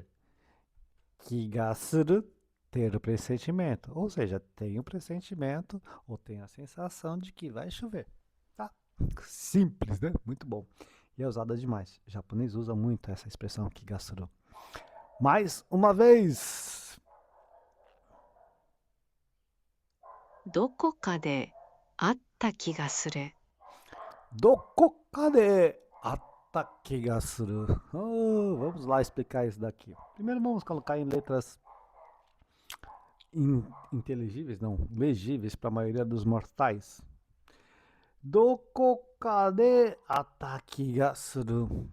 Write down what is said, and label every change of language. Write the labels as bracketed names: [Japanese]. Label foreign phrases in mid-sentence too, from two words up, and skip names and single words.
[Portuguese] Kigasuru, ter o pressentimento. Ou seja, tem o pressentimento ou tem a sensação de que vai chover. Tá? Simples, né? Muito bom. E é usada demais. O japonês usa muito essa expressão kigasuru. Mais uma vez. [Japanese] どこかで会った気がする。どこかで会った気がする. [Portuguese] Vamos lá explicar isso daqui. Primeiro vamos colocar em letras inteligíveis, não, legíveis para a maioria dos mortais. [Japanese] どこかで会った気がする.